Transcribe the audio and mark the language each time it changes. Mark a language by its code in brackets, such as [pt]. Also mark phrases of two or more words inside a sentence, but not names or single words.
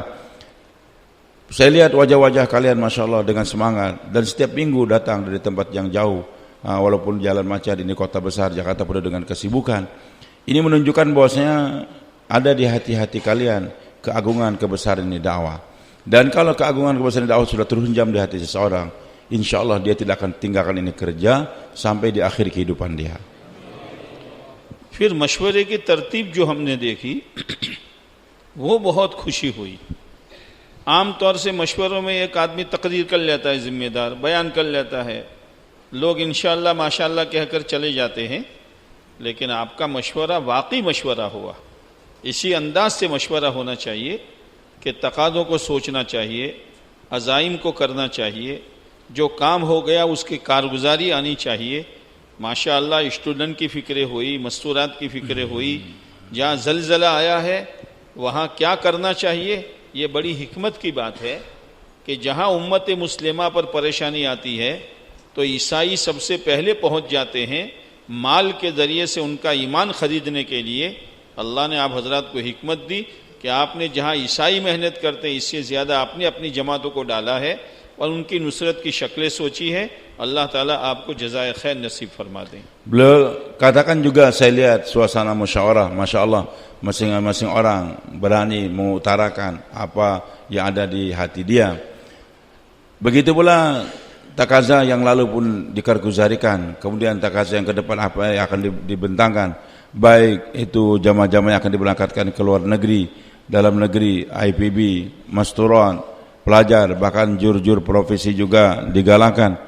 [id] Saya lihat wajah-wajah kalian [ar] ما شاء الله [id] dengan semangat, dan setiap minggu datang dari tempat yang jauh, walaupun jalan macet, ini kota besar Jakarta penuh dengan kesibukan. Ini menunjukkan bahwasanya ada di hati-hati kalian keagungan, kebesaran ini dakwah. Dan kalau keagungan, kebesaran dakwah sudah terhunjam di hati seseorang, [ar] إن شاء الله [id] dia tidak akan tinggalkan ini kerja sampai di akhir kehidupan dia. [ur] پھر مشورے کی ترتیب جو ہم نے دیکھی وہ بہت خوشی ہوئی۔ عام طور سے مشوروں میں ایک آدمی تقریر کر لیتا ہے، ذمہ دار بیان کر لیتا ہے، لوگ [ar] انشاءاللہ ماشاءاللہ [ur] کہہ کر چلے جاتے ہیں، لیکن آپ کا مشورہ واقعی مشورہ ہوا۔ اسی انداز سے مشورہ ہونا چاہیے کہ تقاضوں کو سوچنا چاہیے، عزائم کو کرنا چاہیے، جو کام ہو گیا اس کی کارگزاری آنی چاہیے. ماشاءاللہ اسٹوڈنٹ کی فکریں ہوئی، مستورات کی فکریں ہوئی، جہاں زلزلہ آیا ہے وہاں کیا کرنا چاہیے، یہ بڑی حکمت کی بات ہے کہ جہاں امت مسلمہ پر پریشانی آتی ہے تو عیسائی سب سے پہلے پہنچ جاتے ہیں مال کے ذریعے سے ان کا ایمان خریدنے کے لیے. اللہ نے آپ حضرات کو حکمت دی کہ آپ نے جہاں عیسائی محنت کرتے ہیں اس سے زیادہ آپ نے اپنی جماعتوں کو ڈالا ہے اور ان کی نصرت کی شکلیں سوچی ہے. اللہ تعالی آپ کو جزائے خیر نصیب فرما دیں. [id] Beliau katakan juga, saya lihat suasana musyawarah, [ar] ما شاء الله, [id] masing-masing orang berani mengutarakan apa yang ada di hati dia. Begitu pula takaza yang lalu pun dikarguzarikan, kemudian takaza yang ke depan apa yang akan dibentangkan, baik itu jamaah-jamaah yang akan diberangkatkan ke luar negeri, dalam negeri, IPB, masturon, pelajar, bahkan jur-jur profesi juga digalakkan.